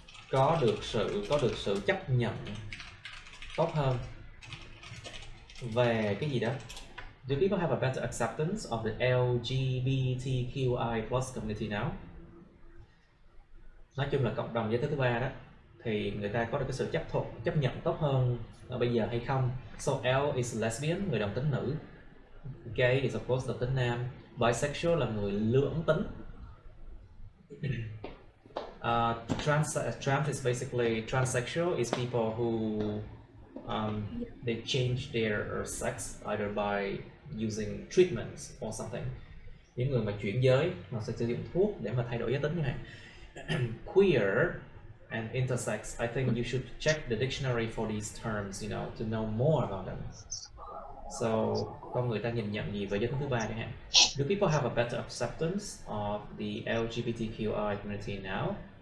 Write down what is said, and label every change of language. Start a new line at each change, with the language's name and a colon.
Vietnamese: Có được sự chấp nhận tốt hơn về cái gì đó.
English: Do people have a better acceptance of the LGBTQI+ community now?
Vietnamese: Nói chung là cộng đồng giới tính thứ ba đó, thì người ta có được cái sự chấp nhận tốt hơn bây giờ hay không?
English: So L is lesbian,
Vietnamese: người đồng tính nữ.
English: Gay is of course
Vietnamese: đồng tính nam. Bisexual là người lưỡng tính.
English: Trans is basically transsexual is people who they change their sex either by using treatments or something.
Vietnamese: Những người mà chuyển giới họ sẽ sử dụng thuốc để mà thay đổi giới tính như này.
English: Queer and intersex, I think you should check the dictionary for these terms, you know, to know more about them.
Vietnamese: So, con người ta nhìn nhận gì về giới tính thứ ba chẳng hạn.
English: Do people have a better acceptance of the LGBTQI community now?